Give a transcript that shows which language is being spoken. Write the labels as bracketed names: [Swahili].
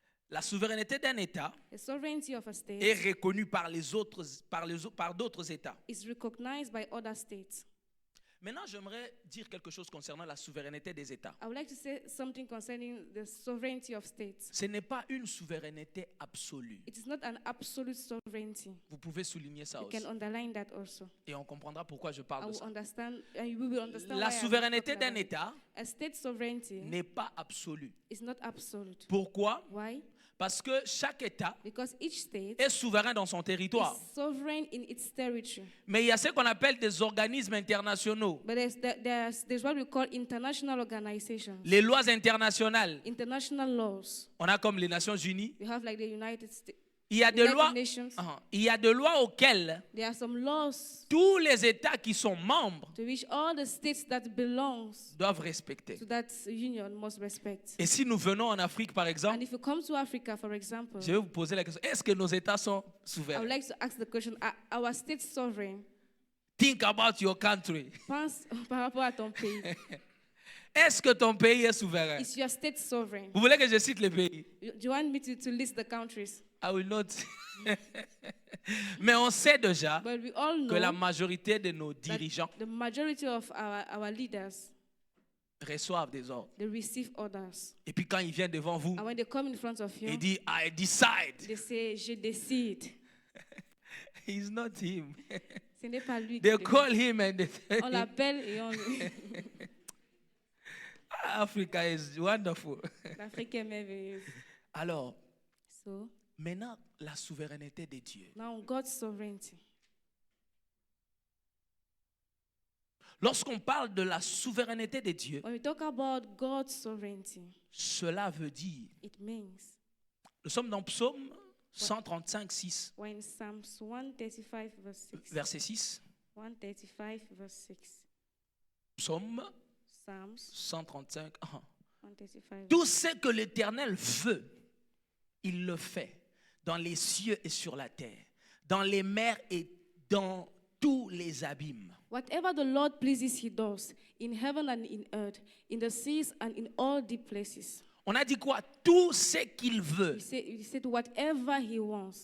[French] La souveraineté d'un État [English] The sovereignty of a state [French] est reconnue par d'autres États. [English] is recognized by other states. [French] Maintenant, j'aimerais dire quelque chose concernant la souveraineté des États. [English] I would like to say something concerning the sovereignty of states. [French] Ce n'est pas une souveraineté absolue. [English] It is not an absolute sovereignty. [French] Vous pouvez souligner ça [English] You [French] aussi. [English] can underline that also. [French] Et on comprendra pourquoi je [English] I [French] parle de [English] will [French] ça. [English] understand, and you will understand [French] La [English] why I'm [French] souveraineté [English] talking [French] d'un [English] about it. [French] État [English] A state sovereignty [French] n'est pas absolue. [English] is not absolute. [French] Pourquoi? [English] Why? [French] Parce que chaque État [English] Because each state [French] est souverain dans son territoire. [English] is sovereign in its territory. [French] Mais il y a ce qu'on appelle des organismes internationaux. [English] But there's what we call international organizations, [French] Les lois internationales. [English] international laws. [French] On a comme les Nations Unies. [English] We have like the United States. [French] Il y a des [English] United [French] lois, [English] Nations. [French] il y a des lois auxquelles [English] There are some laws [French] tous les États qui sont membres [English] to which all the states that belongs [French] doivent respecter. [English] to that union must respect. [French] Et si nous venons en Afrique, par [English] And [French] exemple, [English] if you come to Africa, for example, [French] je vais vous poser la question, est-ce que nos États sont [English] I would [French] souverains? [English] like to ask the question, are our states sovereign? Think about your country. [French] Pense par rapport à ton pays. Est-ce que ton pays est souverain? [English] Is your state sovereign? [French] Vous voulez que je cite les pays? [English] Do you want me to list the countries? I will not. [French] Mais on sait déjà [English] But we all [French] que la [English] know [French] majorité de nos [English] that [French] dirigeants [English] the majority of our leaders, [French] reçoivent des ordres. [English] they receive orders. [French] Et puis quand ils viennent devant vous, [English] And when they come in front of you, [French] il dit, [English] I decide. they say, [French] je décide. [English] He's not him. [French] Ce n'est pas lui qui [English] They [French] décide. [English] call him and they [French] On [English] say, [French] l'appelle et on... [English] Africa is wonderful. [French] L'Afrique est merveilleuse. Alors, [English] So, [French] maintenant, la souveraineté de Dieu. [English] now God's sovereignty. [French] Lorsqu'on parle de la souveraineté de Dieu, [English] When we talk about God's sovereignty, [French] cela veut dire, [English] it means, [French] nous sommes dans Psaume 135, 6, [English] when Psalms 135 verse 6, [French] verset 6. [English] 135 verse 6, [French] Psaume [English] Psalms [French] 135. [English] 135. [French] Tout ce que l'Éternel veut, il le fait dans les cieux et sur la terre, dans les mers et dans tous les abîmes. [English] Whatever the Lord pleases, he does, in heaven and in earth, in the seas and in all deep places. [French] On a dit quoi? Tout ce qu'il veut, [English] He said whatever he wants,